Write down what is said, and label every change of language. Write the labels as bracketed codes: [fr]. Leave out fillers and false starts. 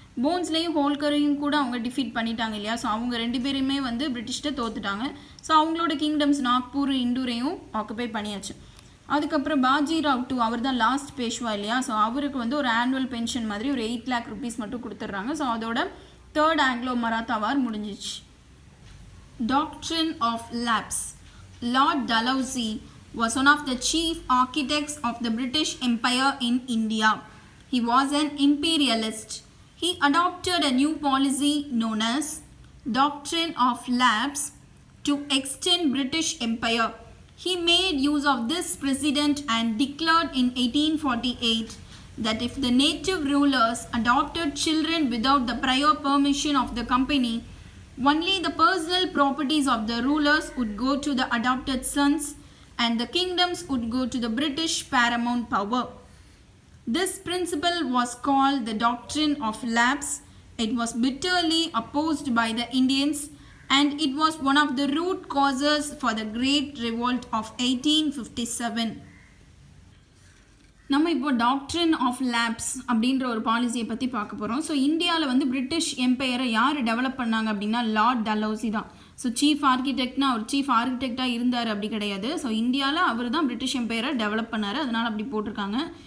[ta] போன்ஸ்லேயும் ஹோல்கரையும் கூட அவங்க டிஃபீட் பண்ணிட்டாங்க இல்லையா. ஸோ அவங்க 2 பேருமே வந்து பிரிட்டிஷ்ட தோத்துட்டாங்க. ஸோ அவங்களோட கிங்டம்ஸ் நாக்பூர் இண்டூரையும் ஆக்குபை பண்ணியாச்சு. அதுக்கப்புறம் பாஜிராவ் டூ அவர் தான் லாஸ்ட் பேஷ்வா இல்லையா. ஸோ அவருக்கு வந்து ஒரு ஆனுவல் பென்ஷன் மாதிரி ஒரு 8 lakh rupees மட்டும் கொடுத்துட்றாங்க. ஸோ அதோட தேர்ட் ஆங்கிலோ மராத்தா வார் முடிஞ்சிச்சு. [en] Doctrine of lapse. Lord Dalhousie was one of the chief architects of the British Empire in India. He was an imperialist. He adopted a new policy known as Doctrine of Lapse to extend British Empire. He made use of this precedent and declared in 1848 that if the native rulers adopted children without the prior permission of the company, only the personal properties of the rulers would go to the adopted sons and the kingdoms would go to the British paramount power. This principle was called the Doctrine of Lapse. It was bitterly opposed by the Indians and it was one of the root causes for the Great Revolt of 1857. [ta] நம்ம இப்போ doctrine of labs அப்படின்ற ஒரு பாலிசியை பற்றி பார்க்க போகிறோம். So இந்தியாவில் வந்து பிரிட்டிஷ் எம்பையரை யார் டெவலப் பண்ணாங்க அப்படின்னா லார்ட் டல்ஹௌசி தான். ஸோ சீஃப் ஆர்கிடெக்ட்னா அவர் சீஃப் ஆர்கிடெக்டாக இருந்தார் அப்படி கிடையாது. ஸோ இந்தியாவில் அவர் தான் பிரிட்டிஷ் எம்பையரை டெவலப் பண்ணார், அதனால் அப்படி போட்டிருக்காங்க.